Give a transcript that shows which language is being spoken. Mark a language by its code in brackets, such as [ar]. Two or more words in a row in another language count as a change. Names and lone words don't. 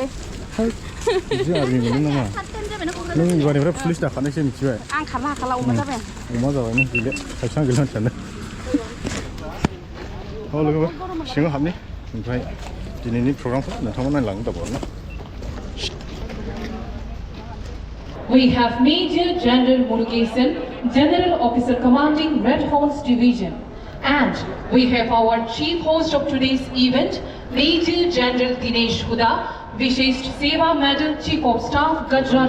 [brx] बिदि आर्मि मोनो नामा नों एबारनिफ्राय पुलिस दाखानायसो मिथिबाय आं खारला हाखाला अमा जाबाय अमा जाबाय नों गैले खायसे गैला सानो लोगोफोर सिङाव हाबनि ओमफ्राय दिनैनि प्रग्रामखौ नोंथांमोन नायलांनो दाबावना [en] We have Major General Murugesan, General Officer Commanding Red Horse Division. And we have our chief host of today's event, Major General Dinesh Huda, Vishisht Seva Medal Chief of Staff Kokrajhar.